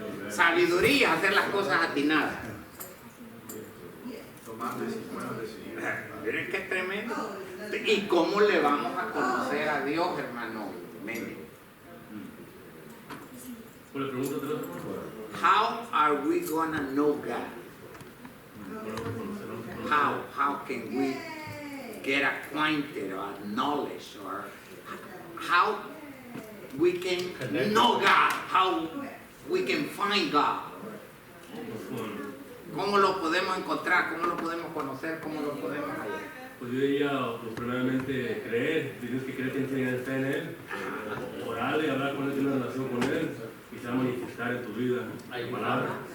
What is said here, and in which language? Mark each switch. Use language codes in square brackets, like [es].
[es] Sabiduría, hacer las cosas atinadas. Miren qué tremendo. ¿Y cómo le vamos a conocer a Dios, hermano Memi? Pues le pregunto otra vez. [en] How are we gonna know God? How can we get acquainted or knowledge, or how we can know God, how we can find God? [es] ¿Cómo lo podemos encontrar? ¿Cómo lo podemos conocer? ¿Cómo lo podemos hallar? Pues yo diría, pues primeramente creer, tienes que creer que tienes fe en Él, orarle, hablar con Él, tener una relación con Él, y se va a manifestar en tu vida la palabra.